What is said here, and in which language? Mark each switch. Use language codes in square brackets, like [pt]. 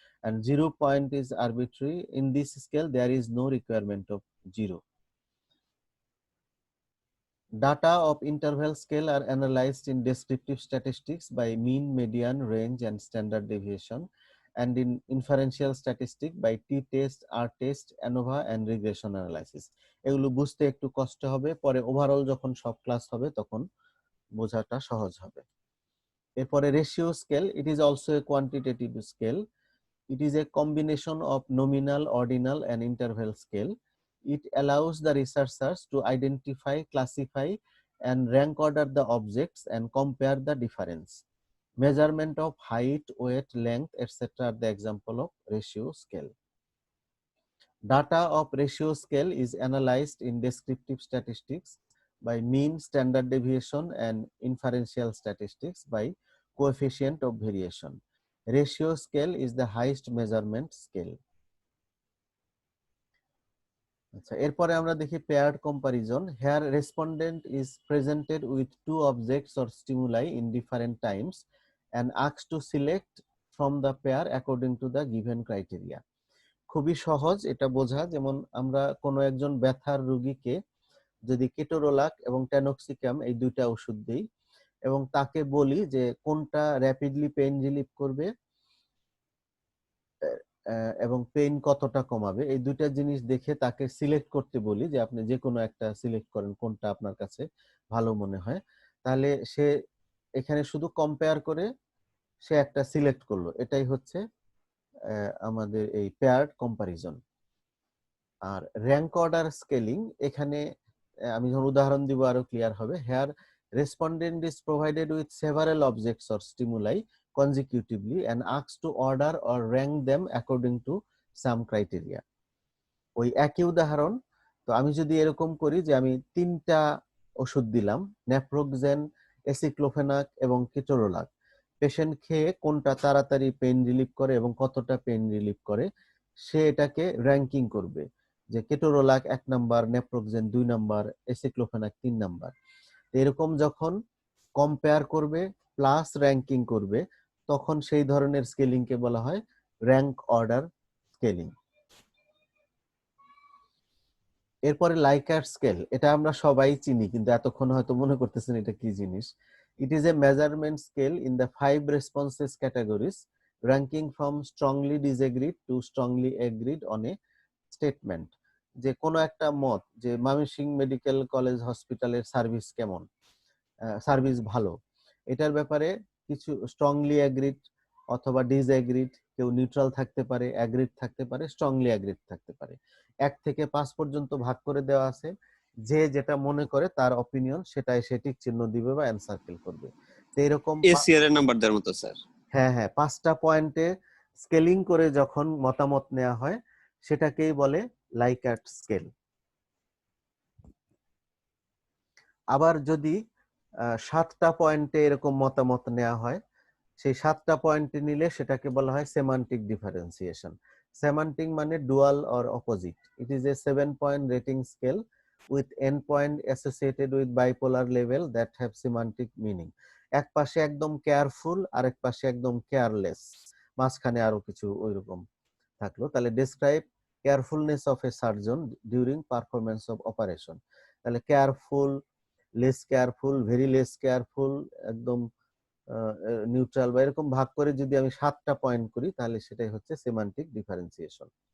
[en] and 0 point is arbitrary in this scale, there is no requirement of 0. Data of interval scale are analyzed in descriptive statistics by mean, median, range and standard deviation, and in inferential statistics by t-test, r-test, ANOVA and regression analysis। [bn] এগুলো বুঝতে একটু কষ্ট হবে, পরে overall যখন সব class হবে তখন বোঝাটা সহজ হবে। এরপরে ratio scale, [en] it is also a quantitative scale. It is a combination of nominal, ordinal and interval scale. It allows the researchers to identify, classify and rank order the objects and compare the difference. Measurement of height, weight, length, etc. are the example of ratio scale. Data of ratio scale is analyzed in descriptive statistics by mean, standard deviation and inferential statistics by coefficient of variation. Ratio scale is the highest measurement scale. [bn] আচ্ছা, এরপরে আমরা দেখি paired comparison. [en] Here respondent is presented with two objects or stimuli in different times and asked to select from the pair according to the given criteria. [bn] খুবই সহজ এটা বোঝা, যেমন আমরা কোনো একজন ব্যথার রোগীকে যদি কেটোরোলাক এবং ট্যানক্সিকাম এই দুইটা ওষুধ দিই এবং তাকে বলি যে কোনটা র্যাপিডলি পেইন রিলিফ করবে এবং পেইন কতটা কমাবে, এই দুইটা জিনিস দেখে তাকে সিলেক্ট করতে বলি যে আপনি যে কোনো একটা সিলেক্ট করেন কোনটা আপনার কাছে ভালো মনে হয়, তাহলে সে এখানে শুধু কম্পেয়ার করে সে একটা সিলেক্ট করলো। এটাই হচ্ছে আমাদের এই পেয়ার্ড কম্পারিজন। আর র্যাঙ্ক অর্ডার স্কেলিং, এখানে আমি যখন উদাহরণ দিব আরো ক্লিয়ার হবে। [en] Here respondent is provided with several objects or stimuli consecutively and asked to order or rank them according to some criteria. [bn] ওই একই উদাহরণ, তো আমি যদি এরকম করি যে আমি তিনটা ওষুধ দিলাম, নেপ্রোক্সেন, এসিক্লোফেনাক এবং কেটোরোলাক, পেশেন্ট খেয়ে কোনটা তাড়াতাড়ি পেইন রিলিফ করে এবং কতটা পেইন রিলিফ করে সে এটাকে র্যাঙ্কিং করবে, যে ketorolac 1 number, naproxen 2 number, aceclofenac 3 number. এরকম যখন কম্পেয়ার করবে প্লাস র্যাঙ্কিং করবে তখন সেই ধরনের স্কেলিং কে বলা হয় র্যাঙ্ক অর্ডার স্কেলিং। এরপরে লাইকার্ট স্কেল, এটা আমরা সবাই চিনি কিন্তু এতক্ষণ হয়তো মনে করতেছেন এটা কি জিনিস। [en] It is a measurement scale in the 5 responses categories ranking from strongly disagreed to strongly agreed on a statement। [bn] যে কোনো একটা মত, যে ময়মনসিংহ মেডিকেল কলেজ হসপিটালের সার্ভিস কেমন, সার্ভিস ভালো, এটার ব্যাপারে কিছু স্ট্রংলি অ্যাগ্রিড অথবা ডিসঅ্যাগ্রিড, কেউ নিউট্রাল থাকতে পারে, অ্যাগ্রিড থাকতে পারে, স্ট্রংলি অ্যাগ্রিড থাকতে পারে। 1 থেকে 5 পর্যন্ত ভাগ করে দেওয়া আছে, যে যেটা মনে করে তার অপিনিয়ন সেটাই সে টিক চিহ্ন দিবে বা এনসার্কেল করবে। তো এরকম এসিআর এর নাম্বার দেওয়ার মতো স্যার। হ্যাঁ হ্যাঁ, 5টা পয়েন্টে স্কেলিং করে যখন মতামত নেওয়া হয় সেটাকেই বলে লাইকার্ট স্কেল। আবার যদি 7টা পয়েন্টে এরকম মতামত নেওয়া হয়, সেই 7টা পয়েন্টে নিলে সেটাকে বলা হয় সেমান্টিক ডিফারেন্সিয়েশন। সেমান্টিক মানে dual or opposite. [en] It is a 7-point rating scale with n point associated with bipolar level that have semantic meaning. [bn] এক পাশে একদম কেয়ারফুল আর এক পাশে একদম কেয়ারলেস, মাঝখানে আরো কিছু ওইরকম থাকলো। [en] তাহলে describe carefulness of a surgeon during performance of operation. [bn] তাহলে careful, less careful, very less careful, একদম নিউট্রাল, বা এরকম ভাগ করে যদি আমি 7টা পয়েন্ট করি তাহলে সেটাই হচ্ছে সেমান্টিক ডিফারেন্সিয়েশন।